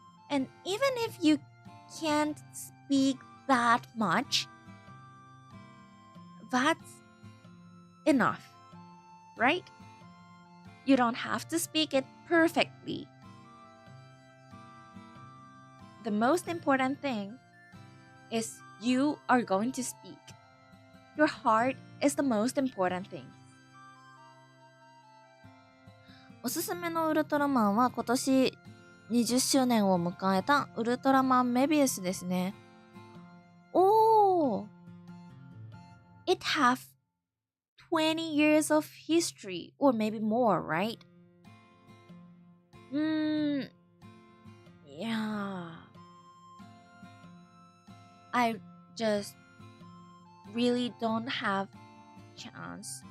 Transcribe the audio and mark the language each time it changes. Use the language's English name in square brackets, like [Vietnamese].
[English] And even if you can't speak that much, that's enough, right? You don't have to speak it perfectly. The most important thing is you are going to speak. Your heart is the most important thing. [Japanese] おすすめのウルトラマンは今年20周年を迎えたウルトラマンメビウスですね。 [English] Oh! It have 20 years of history or maybe more, right? Yeah. I just really don't have chance.